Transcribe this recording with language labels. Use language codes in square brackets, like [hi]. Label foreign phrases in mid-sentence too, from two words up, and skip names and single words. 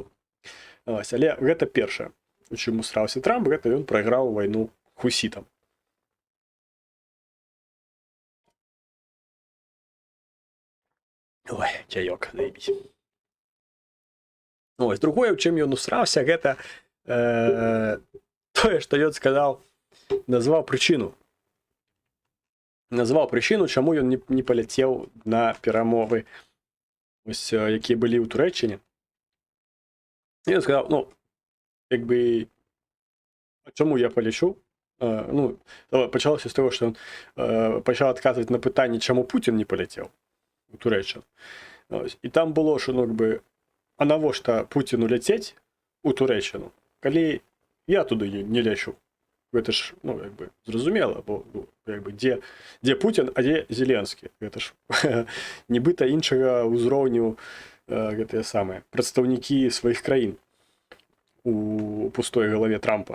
[uk] Ось, але це перше, у чому срався Трамп, це він програв війну хусітам. Ой, чайок, заебись. [be] Ось, другое, в чым ён усраўся, гэта тое, што ён сказаў, назваў прычыну, чаму ён не паляцеў на перамовы, ось, якія былі ў Турэччыне. І ён сказаў, ну, як бы, чаму я палечу? Ну, пачалося з таго, што ён пачаў адказваць на пытанне, чаму Пуцін не паляцеў у Турэччыну. І там было, [uk] що, ну, якби, [be] а навошта Пуціну ляцець у Турэччыну, калі я туды не лячу? Гэта ж, ну, якби, зразумела, бо, ну, якби, дзе Пуцін, а дзе Зеленскі? Гэта ж нібыта іншага ўзроўню гэтыя самыя прадстаўнікі сваіх краін у пустой галаве Трампа.